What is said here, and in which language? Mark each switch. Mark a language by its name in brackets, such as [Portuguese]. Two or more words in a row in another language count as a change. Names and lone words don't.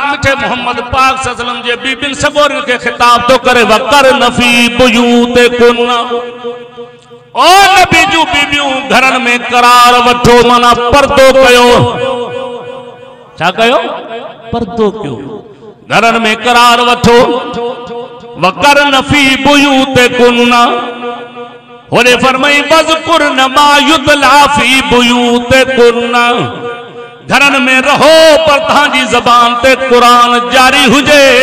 [Sindhi] मिठे मोहम्मद पाक [Arabic] صلى الله عليه وسلم [Sindhi] जे बीबिन सगोरन के खिताब तो करे [Arabic] وقرن في بيوتكن [Sindhi] ओ नबी जू बीबियों घरन में करार वठो माना पर्दो कयो क्या कयो पर्दो क्यों घरन में करार वठो [Arabic] وقرن في بيوتكن [Sindhi] होने फरमाई [Arabic] واذكرن ما يتلى في بيوتكن [Sindhi] घरन में रहो पर तहांजी ज़बान ते कुरान जारी हुजे